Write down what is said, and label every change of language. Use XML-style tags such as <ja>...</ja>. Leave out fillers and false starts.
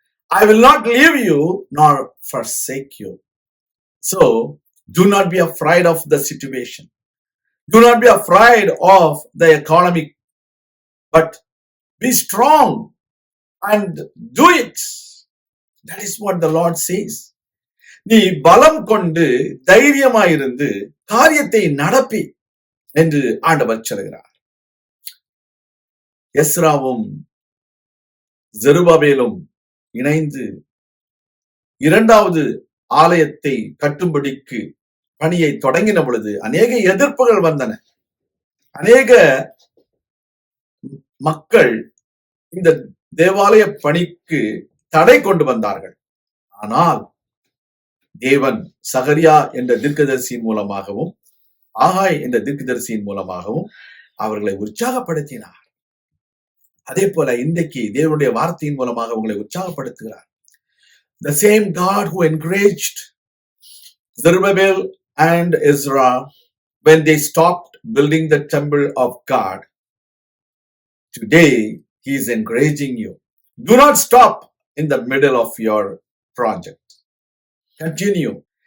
<en>I will not leave you nor forsake you. So, do not be afraid of the situation. Do not be afraid of the economy, but be strong and do it. That is what the Lord says.</en> <ta>நீ பலம் கொண்டு தைரியமாயிருந்து காரியத்தை நடப்பி என்று ஆண்டவர் சொல்கிறார். எஸ்ராவும் ஜெருபாபேலும் இணைந்து இரண்டாவது ஆலயத்தை கட்டும்படிக்கு பணியை தொடங்கின பொழுது அநேக எதிர்ப்புகள் வந்தன. அநேக மக்கள் இந்த தேவாலய பணிக்கு தடை கொண்டு வந்தார்கள். ஆனால் தேவன் சகரியா என்ற தீர்க்கதரிசியின் மூலமாகவும் ஆகாய் என்ற தீர்க்கதரிசியின் மூலமாகவும் அவர்களை உற்சாகப்படுத்தினார். அதே போல இன்றைக்கு தேவனுடைய வார்த்தையின் மூலமாக உங்களை உற்சாகப்படுத்துகிறார்.</ta> <en>The same God who encouraged Zerubbabel and Ezra when they stopped building the temple of God, today he is encouraging you. Do not stop in the middle of your project. Continue.</en>